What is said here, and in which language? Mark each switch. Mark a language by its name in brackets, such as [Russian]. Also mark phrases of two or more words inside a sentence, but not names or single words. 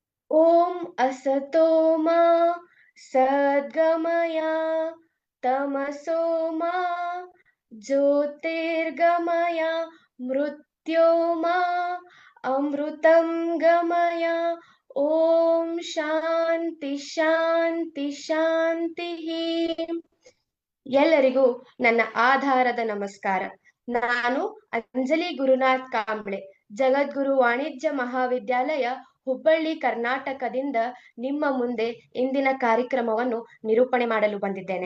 [Sanskrit] ॐ असतो मा सद्गमय तमसो मा ज्योतिर्गमय मृत्योर्मा अमृतं गमय ॐ शान्ति शान्ति शान्तिः. [Kannada] ಎಲ್ಲರಿಗೂ ನನ್ನ ಆಧಾರದ ನಮಸ್ಕಾರ. ನಾನು ಅಂಜಲಿ ಗುರುನಾಥ್ ಕಾಂಬ್ಳೆ, ಜಗದ್ಗುರು ವಾಣಿಜ್ಯ ಮಹಾವಿದ್ಯಾಲಯ ಹುಬ್ಬಳ್ಳಿ ಕರ್ನಾಟಕದಿಂದ ನಿಮ್ಮ ಮುಂದೆ ಇಂದಿನ ಕಾರ್ಯಕ್ರಮವನ್ನು ನಿರೂಪಣೆ ಮಾಡಲು ಬಂದಿದ್ದೇನೆ.